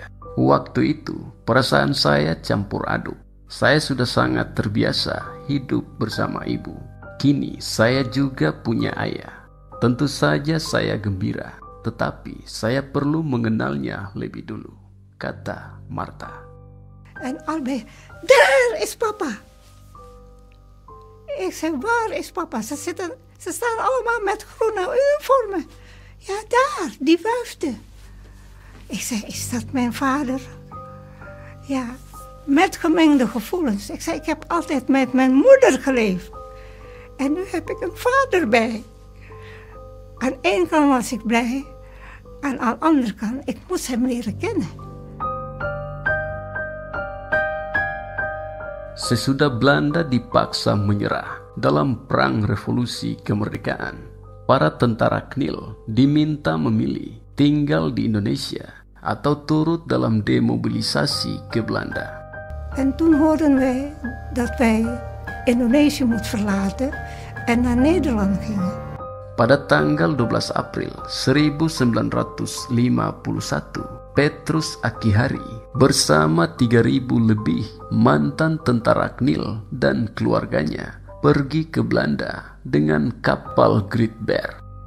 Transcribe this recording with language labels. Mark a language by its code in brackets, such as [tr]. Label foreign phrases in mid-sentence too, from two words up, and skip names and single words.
[id] Waktu itu perasaan saya campur aduk. Saya sudah sangat terbiasa hidup bersama ibu. Kini saya juga punya ayah. Tentu saja saya gembira, tetapi saya perlu mengenalnya lebih dulu, kata Marta. [nl] En Albert, daar is papa. Ik zei, waar is papa? Ze staan allemaal met groene uniformen. Ja, daar, die wuifde. Ik zei, is dat mijn vader? Ja, met gemengde gevoelens. Ik zei, ik heb altijd met mijn moeder geleefd. En nu heb ik een vader bij. Aan de ene kant was ik blij. Aan de andere kant, ik moest hem leren kennen. [id] Sesudah Belanda dipaksa menyerah dalam Perang Revolusi Kemerdekaan, para tentara KNIL diminta memilih tinggal di Indonesia atau turut dalam demobilisasi ke Belanda. [nl] En toen hoorden wij dat wij Indonesië moeten verlaten en naar Nederland gingen. [id] Pada tanggal 12 April 1951, Petrus Akihari bersama 3.000 lebih mantan tentara KNIL dan keluarganya pergi ke Belanda dengan kapal Great Bear.